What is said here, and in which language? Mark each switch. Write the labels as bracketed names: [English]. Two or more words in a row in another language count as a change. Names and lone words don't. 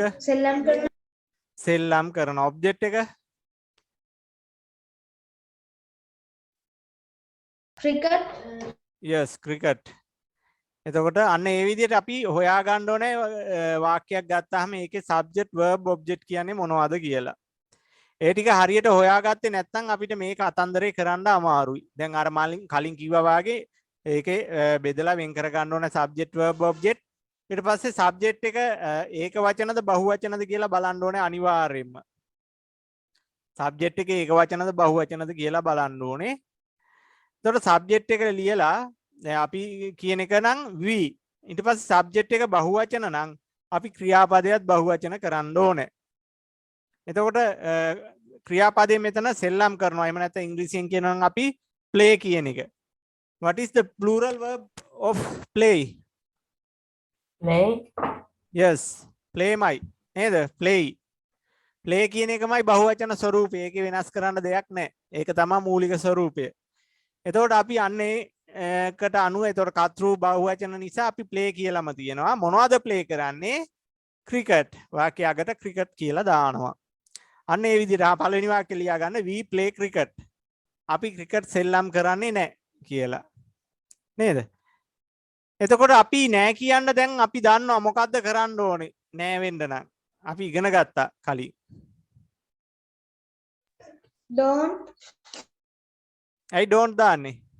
[Sinhala] සෙල්ලම් කරන සෙල්ලම් කරන object එක ක්‍රිකට් [English] yes cricket. [Sinhala] එතකොට අන්න ඒ විදිහට අපි හොයා ගන්න ඕනේ වාක්‍යයක් ගත්තාම ඒකේ [English] subject verb object [Sinhala] කියන්නේ මොනවද කියලා. ඒ ටික හරියට හොයාගත්තේ නැත්නම් අපිට මේක අතන්දරේ කරන්න අමාරුයි. දැන් අර කලින් කිව්වා වාගේ ඒකේ බෙදලා වෙන් කර ගන්න ඕනේ [English] subject verb object. [Sinhala] ඊට පස්සේ subject එක ඒක වචනද බහු වචනද කියලා බලන්න ඕනේ අනිවාර්යයෙන්ම. subject එක ඒක වචනද බහු වචනද කියලා බලන්න ඕනේ. එතකොට subject එක ලියලා දැන් අපි කියන එක නම් we. ඊට පස්සේ subject එක බහු වචන නම් අපි ක්‍රියාපදයක් බහු වචන කරන්න ඕනේ. එතකොට ක්‍රියාපදයේ මෙතන සෙල්ලම් කරනවා. එහෙම නැත්නම් ඉංග්‍රීසියෙන් කියනවා නම් අපි play කියන එක. [English] What is the plural verb of play? play Yes, playmai. [Sinhala] නේද? play. play කියන එකමයි බහුවචන ස්වරූපය. ඒකේ වෙනස් කරන්න දෙයක් නැහැ. ඒක තමයි මූලික ස්වරූපය. එතකොට අපි අන්නේ කට අනුව එතකොට කතෘ බහුවචන නිසා අපි play කියලාම තියෙනවා. මොනවද play කරන්නේ? cricket. වාක්‍ය අගට cricket කියලා දානවා. අන්න ඒ විදිහට පළවෙනි වාක්‍ය ලියා ගන්න [English] we play cricket. [Sinhala] අපි cricket සෙල්ලම් කරන්නේ නැහැ කියලා. නේද? එතකොට අපි නෑ කියන්න දැන් අපි දන්නවා මොකද්ද කරන්න ඕනේ නෑ වෙන්න නම්. අපි ඉගෙන ගත්තා කලින්. [English] don't [Sinhala] ඇයි don't දාන්නේ?